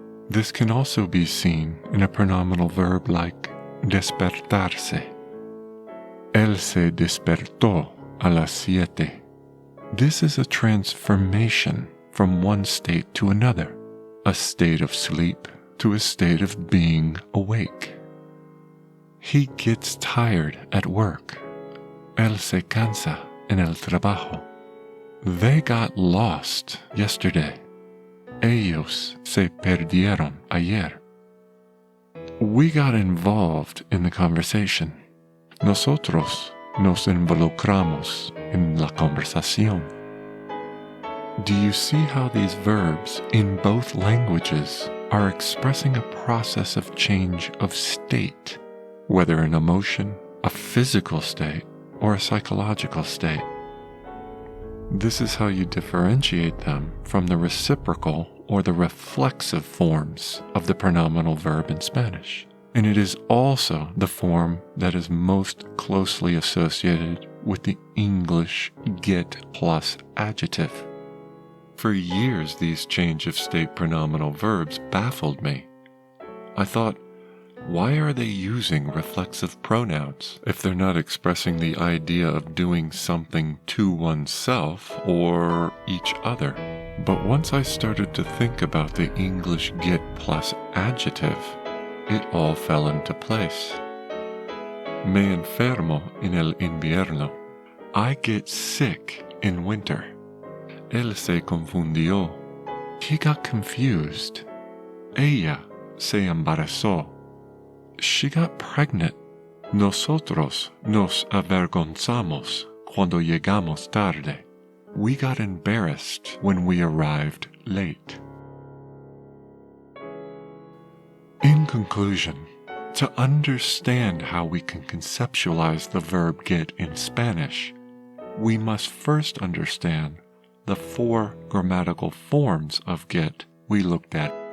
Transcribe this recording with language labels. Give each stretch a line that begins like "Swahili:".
English: This can also be seen in a pronominal verb like despertarse.
Spanish: Él se despertó a las 7.
English: This is a transformation from one state to another, a state of sleep to a state of being awake. He gets tired at work.
Spanish: Él se cansa en el trabajo.
English: They got lost yesterday.
Spanish: Ellos se perdieron ayer.
English: We got involved in the conversation.
Spanish: Nosotros nos involucramos en la conversación.
English: Do you see how these verbs in both languages are expressing a process of change of state, whether an emotion, a physical state, or a psychological state? This is how you differentiate them from the reciprocal or the reflexive forms of the pronominal verb in Spanish. And it is also the form that is most closely associated with the English get plus adjective. For years, these change of state pronominal verbs baffled me. I thought, why are they using reflexive pronouns if they're not expressing the idea of doing something to oneself or each other? But once I started to think about the English get plus adjective, it all fell into place.
Spanish: Me enfermo en el invierno.
English: I get sick in winter.
Spanish: Él se confundió.
English: He got confused.
Spanish: Ella se embarazó.
English: She got pregnant.
Spanish: Nosotros nos avergonzamos cuando llegamos tarde.
English: we got embarrassed when we arrived late. In conclusion, to understand how we can conceptualize the verb get in Spanish, we must first understand the 4 grammatical forms of get we looked at.